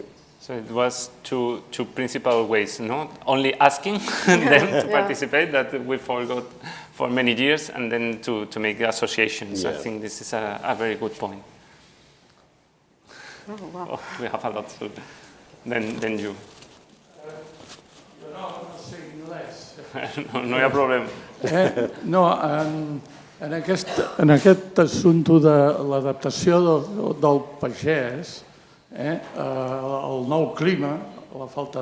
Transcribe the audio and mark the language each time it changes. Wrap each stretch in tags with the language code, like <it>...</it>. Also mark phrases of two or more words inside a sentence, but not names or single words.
<en>So it was two principal ways, not only asking them to participate, that we forgot for many years, and then to make associations. Yeah. I think this is a very good point. Oh, wow. Oh, we have a lot to then you.</en> <ca>No sé anglès. No hi ha problema. En aquest assumpte de l'adaptació del pagès, el nou clima, la falta</ca>